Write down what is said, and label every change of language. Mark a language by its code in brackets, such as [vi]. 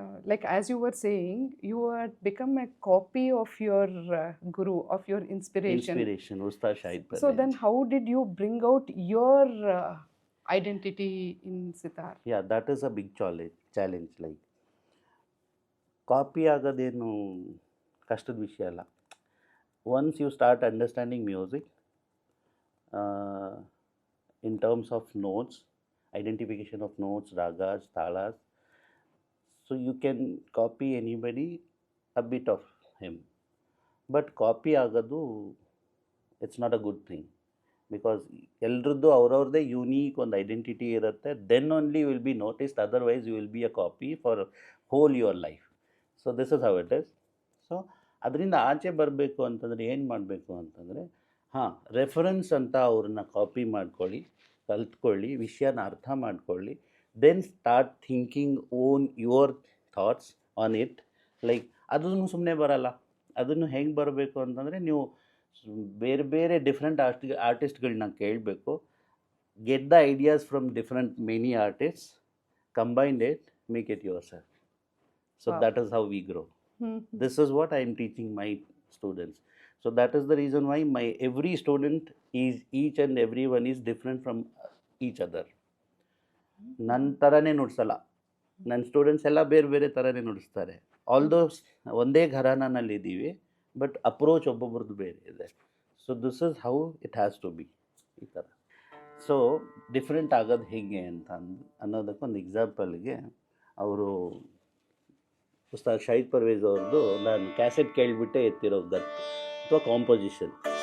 [en] Like as you were saying, you had become a copy of your guru, of your inspiration. Ustad Shahid Parvez. So then how did you bring out your identity in sitar? Yeah, that is a big challenge. [kn] Like copy ಆಗೋದೇನು ಕಷ್ಟದ ವಿಷಯ ಅಲ್ಲ. [en] Once you start understanding music in terms of notes, identification of notes, ragas, talas, so you can copy anybody a bit of him. [kn] But copy ಆಗೋದು [en] it's not a good thing, [kn] because ಎಲ್ರದ್ದು ಅವ್ರವ್ರದ್ದೇ unique ಒಂದು identity ಇರುತ್ತೆ. [en] Then only will be noticed, otherwise you will be a copy for whole your life. So this is how it is. [kn] So ಅದರಿಂದ ಆಚೆ ಬರಬೇಕು ಅಂತಂದರೆ ಏನು ಮಾಡಬೇಕು ಅಂತಂದರೆ, ರೆಫರೆನ್ಸ್ ಅಂತ ಅವ್ರನ್ನ ಕಾಪಿ ಮಾಡ್ಕೊಳ್ಳಿ, ಕಲ್ತ್ಕೊಳ್ಳಿ, ವಿಷಯನ ಅರ್ಥ ಮಾಡ್ಕೊಳ್ಳಿ. [en] Then start thinking own your thoughts on it. [kn] Like ಅದನ್ನು ಸುಮ್ಮನೆ ಬರಲ್ಲ. ಅದನ್ನು ಹೆಂಗೆ ಬರಬೇಕು ಅಂತಂದರೆ, ನೀವು ಬೇರೆ ಬೇರೆ ಡಿಫ್ರೆಂಟ್ ಆರ್ಟಿಸ್ಟ್ಗಳನ್ನ ಕೇಳಬೇಕು. [en] Get the ideas from many artists, combined it, make it yourself. So that is how we grow. This is what I am teaching my students. So that is the reason why my every student is, each and everyone is different from each other. [kn] ನನ್ನ ಥರನೇ ನುಡಿಸಲ್ಲ, ನನ್ನ students ಎಲ್ಲ ಬೇರೆ ಬೇರೆ ಥರನೇ ನುಡಿಸ್ತಾರೆ. Although ಒಂದೇ ಘರಾನಲ್ಲಿದ್ದೀವಿ, but approach ಒಬ್ಬೊಬ್ರದ್ದು ಬೇರೆ ಇದೆ. [en] so this is how it has to be, [kn] ಈ ಥರ. ಸೊ ಡಿಫ್ರೆಂಟ್ ಆಗೋದು ಹೇಗೆ ಅಂತ ಅನ್ನೋದಕ್ಕೊಂದು ಎಕ್ಸಾಂಪಲ್ಗೆ, ಅವರು ಉಸ್ತಾದ್ ಶಾಹಿದ್ ಪರ್ವೇಜ್ ಅವ್ರದ್ದು ನಾನು ಕ್ಯಾಸೆಟ್ ಕೇಳಿಬಿಟ್ಟೆ ಎತ್ತಿರೋ ಗತ್ತು ಅಥವಾ ಕಾಂಪೋಸಿಷನ್.